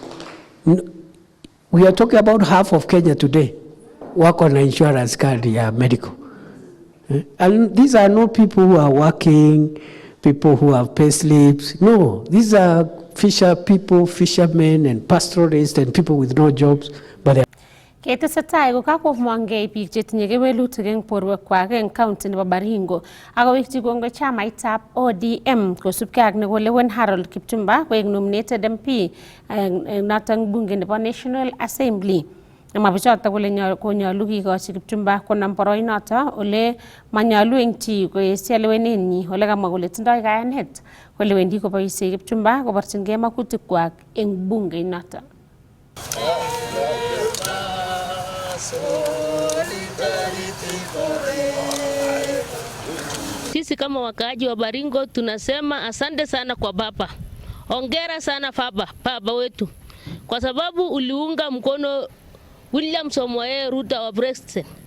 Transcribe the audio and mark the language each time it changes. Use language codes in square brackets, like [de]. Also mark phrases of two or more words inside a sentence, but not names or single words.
[en] We are talking about half of Kenya today work on an insurance card, medical. And these are not people who are working, people who have pay slips. No, these are fishermen and pastoralists and people with no jobs. But [kln] Ketesetai ko kakomwangei biik chetinye kewelutik eng borwekwak eng county nebo Baringo akowekyi kongoi chamaitab ODM kosubkei ak nekolewen Harold Kipchumba koek [en] nominated MP [kln] noton bunge nebo National Assembly. Mabichoto kole konyolu kikochi Kipchumba konam boroinoto ole manyalu eng chi koesio lewenenyi ole kamwa kole tindoi kayanet kole wendi koboisie Kipchumba koborchingei makutikwak eng bungeinoto. [sw] Sisi kama wakaaji wa Baringo tunasema asante sana kwa baba. Hongera sana baba wetu. Kwa sababu uliunga mkono William Samoei Ruto wa president.